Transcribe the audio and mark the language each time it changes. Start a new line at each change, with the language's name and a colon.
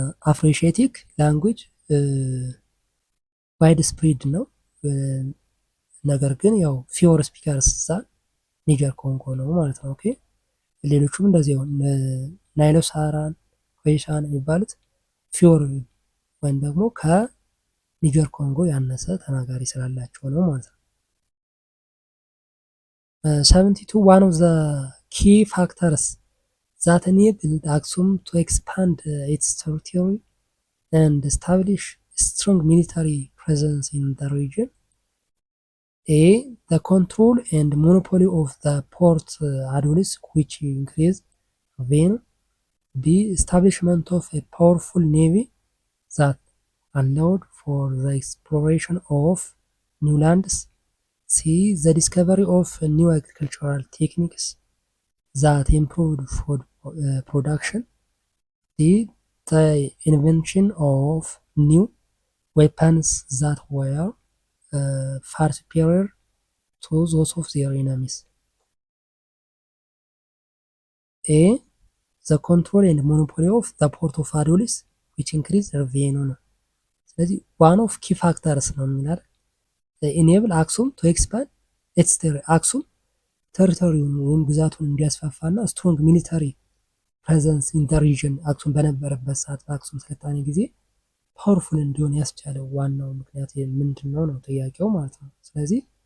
English: አፍሮሺቲክ ላንጉጅ ዋይድ ስፕሪድ
Amharic: ነው። ነገር ግን ያው
English: ፊወር ስፒከርስ
Amharic: ኒጀር ኮንጎ ነው ማለት ነው። ኦኬ ሌሎቹም እንደዚህ ናይሎ ሳሃራን ኮይሻን የሚባሉት ፊወር ወይም ደግሞ ከኒጀር ኮንጎ ያነሰ ተናጋሪ ስላላቸው ነው ማለት ነው።
English: 72 one of the key factors that enabled Aksum to expand its territory and establish a strong military presence in the region. A. The control and monopoly of the Port Adonis, which increased revenue. B. Establishment of a powerful navy that allowed for the exploration of new lands. C. The discovery of new agricultural techniques that improved food production. D. The invention of new weapons that were far superior to those of their enemies. A. The control and monopoly of the port of Adonis which increased revenue
Amharic: ነው። ስለዚህ
English: one of key factors
Amharic: ነው የሚላል
English: enable አክሱም to expand its አክሱም
Amharic: ቴሪቶሪውን ወይም ግዛቱን እንዲያስፋፋና
English: ስትሮንግ ሚሊታሪ ፕሬዘንስ ኢን ዘ ሪጅን
Amharic: አክሱም በነበረበት ሰዓት በአክሱም ስልጣኔ ጊዜ ፓወርፉል እንዲሆን ያስቻለው ዋናው ምክንያት ምንድን ነው ነው ጥያቄው ማለት ነው። ስለዚህ